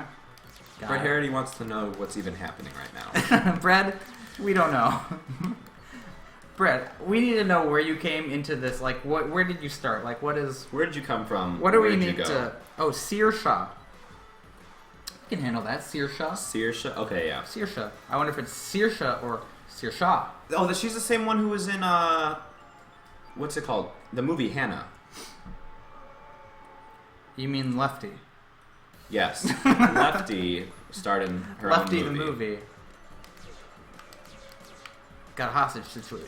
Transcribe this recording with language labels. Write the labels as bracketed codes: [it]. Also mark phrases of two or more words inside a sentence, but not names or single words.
[en] Brett it. Harity wants to know what's even happening right now. Brad, we don't know. Brad, we need to know where you came into this. Like, where did you start? Like, what is? Where did you come from? What do Where we did you need go? to? Oh, Searshaw. You can handle that, Searshaw. Saoirse? Okay, yeah. Saoirse. I wonder if it's Saoirse or Saoirse. Oh, she's the same one who was in what's it called? The movie Hannah. You mean Lefty? Yes, Lefty starred in her Lefty own the movie. Got a hostage situation.